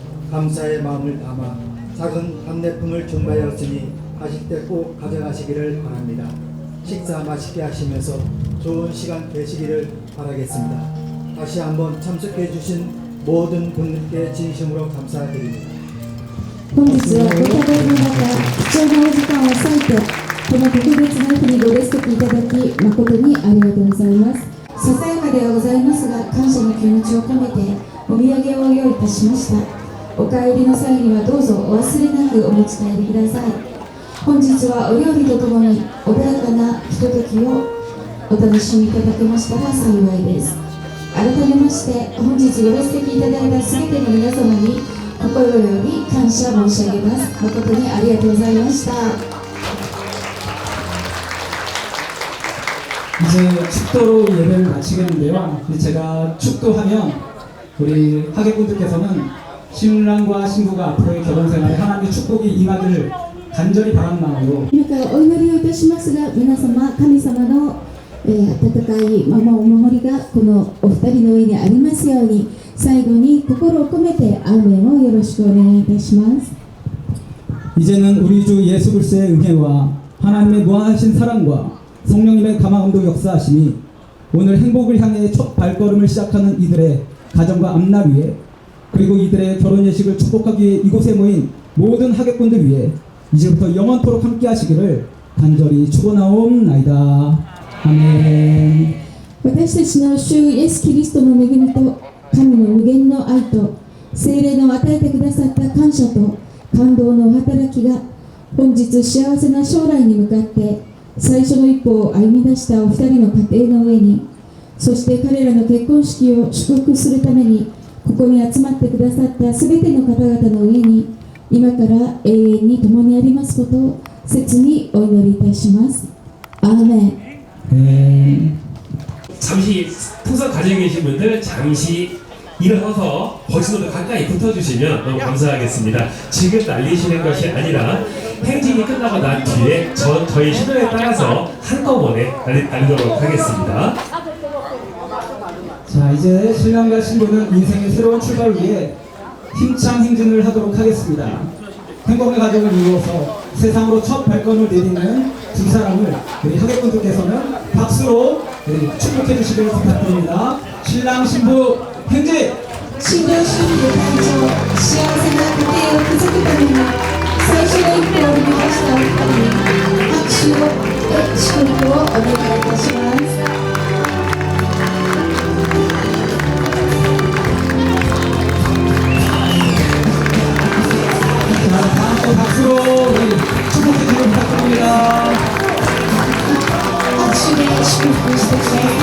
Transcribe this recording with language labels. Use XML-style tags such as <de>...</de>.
<ko>감사의 마음을 담아 작은 답례품을 준비하였으니 가실 때 꼭 가져가시기를 바랍니다. 식사 맛있게 하시면서 좋은 시간 되시기를 바라겠습니다. 다시 한번 참석해 주신 모든 분들께 진심으로 감사드립니다.</ko> <ja>本日はご多忙の中、貴重なお時間を割いて、この特別な日にご列席いただき、誠にありがとうございます。ささやかではございますが、感謝の気持ちを込めて、お土産をご用意いたしました。お帰りの際にはどうぞお忘れなくお持ち帰りください。本日はお料理とともに穏やかなひとときをお楽しみいただけましたら幸いです。改めまして本日ご列席いただいたすべての皆様に心より感謝申し上げます。誠にありがとうございました。</ja> <ko>이제 축도로 예배를 마치겠는데요. 제가 축도하면 우리 하객분들께서는 신랑과 신부가 앞으로의 결혼생활에 하나님의 축복이 임하기를 간절히 바라는 마음으로</ko> <ja>今からお祈りをいたしますが、皆様、神様の、温かいお守りがこのお二人の上にありますように、最後に心を込めてアーメンをよろしくお願いいたします。</ja> <ko>이제는 우리 주 예수 그리스도의 은혜와 하나님의 무한하신 사랑과 성령님의 감화감동 역사하심이 오늘 행복을 향해 첫 발걸음을 시작하는 이들의 가정과 앞날 위에, 그리고 이들의 결혼 예식을 축복하기 위해 이곳에 모인 모든 하객분들 위해 이제부터 영원토록 함께 하시기를 간절히 축원하옵나이다. 아멘.</ko> <ja>私たちの主イエス・キリストの恵みと神の無限の愛と聖霊の与えてくださった感謝と感動の働きが本日幸せな将来に向かって最初の一歩を歩み出したお二人の家庭の上に、そして彼らの結婚式を祝福するためにここに集まってくださったすべての方々の上に今から永遠に共にありますことを切にお祈りいたします。アーメン。</ja> <ko>잠시 풍선 가지고 계신 분들 잠시 일어서서 버친으로 가까이 붙어주시면 너무 감사하겠습니다. 지금 날리시는 것이 아니라 행진이 끝나고 난 뒤에 저희 신호에 따라서 한꺼번에 날리도록 하겠습니다. 자, 이제 신랑과 신부는 인생의 새로운 출발을 위해 힘찬 행진을 하도록 하겠습니다. 행복의 가정을 이루어서 세상으로 첫 발걸음을 내딛는 두 사람을 우리 하객분들께서는 박수로 축복해 주시길 부탁드립니다. 신랑 신부 행진!</ko> <ja>新郎新婦誕生、幸せな家庭を築くために最初の一歩を踏み出したお二人に拍手を祝福をお願いいたします。</ja> <ko>박수로 축복해 주시길 부탁드립니다.</ko> <ja>拍手で祝福してください。</ja>